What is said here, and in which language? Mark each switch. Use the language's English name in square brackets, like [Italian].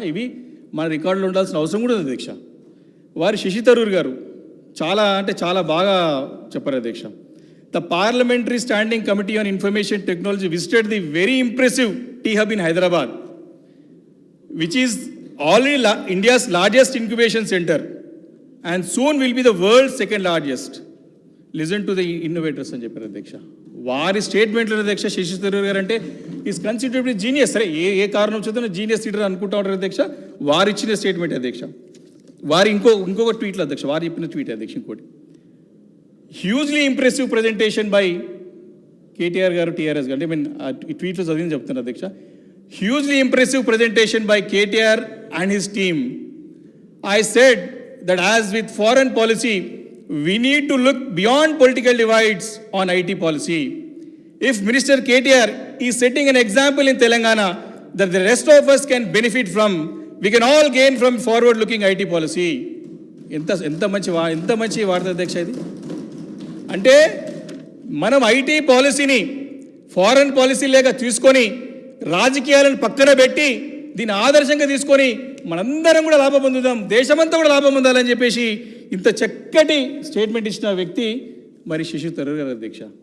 [Telugu] ఇవి మన రికార్డులో ఉండాల్సిన అవసరం కూడా ఉంది అధ్యక్ష. వారు శశి థరూర్ గారు చాలా బాగా చెప్పారు అధ్యక్ష. [English] The parliamentary standing committee on information technology visited the very impressive T hub in Hyderabad, which is already India's largest incubation center and soon will be the world's second largest. Listen to the innovators [Telugu] అని చెప్పారు అధ్యక్ష. వారి స్టేట్మెంట్లో అధ్యక్ష శశి థరూర్ గారు అంటే [English] Is considered genius. [Telugu] సరే, ఏ కారణం చేత జీనియస్ లీడర్ అనుకుంటా ఉంటారు అధ్యక్ష. వారు ఇచ్చిన స్టేట్మెంట్ అధ్యక్ష. వారి ఇంకొక ట్వీట్లో అధ్యక్ష, వారు చెప్పిన ట్వీట్ అధ్యక్ష ఇంకోటి, [English] hugely impressive presentation by [Telugu] KTR గారు, టీఆర్ఎస్ గారు, అంటే మీన్ ఈ ట్వీట్లో చదివింది చెప్తున్నారు అధ్యక్ష. [English] Hugely impressive presentation by KTR and his team. I said that as with foreign policy, we need to look beyond political divides on IT policy. If Minister KTR is setting an example in Telangana that the rest of us can benefit from, we can all gain from forward-looking IT policy. [Telugu] ఎంత మంచి వార్త అధ్యక్ష ఇది. అంటే మనం IT పాలసీని foreign policy లేక తీసుకొని రాజకీయాలను పక్కన పెట్టి దీన్ని ఆదర్శంగా తీసుకొని మనందరం కూడా లాభం పొందుదాం, దేశమంతా కూడా లాభం పొందాలని చెప్పేసి ఇంత చక్కటి స్టేట్మెంట్ ఇచ్చిన వ్యక్తి మరి శశి థరూర్ గారు అధ్యక్ష.